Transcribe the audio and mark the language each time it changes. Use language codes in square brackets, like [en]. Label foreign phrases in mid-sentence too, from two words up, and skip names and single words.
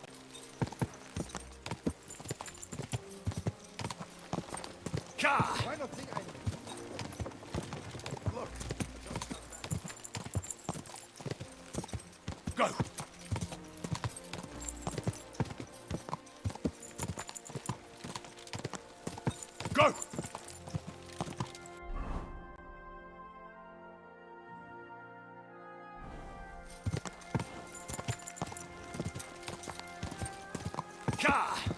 [en] Ka! Why not think I... Look. Go! Go! Ka!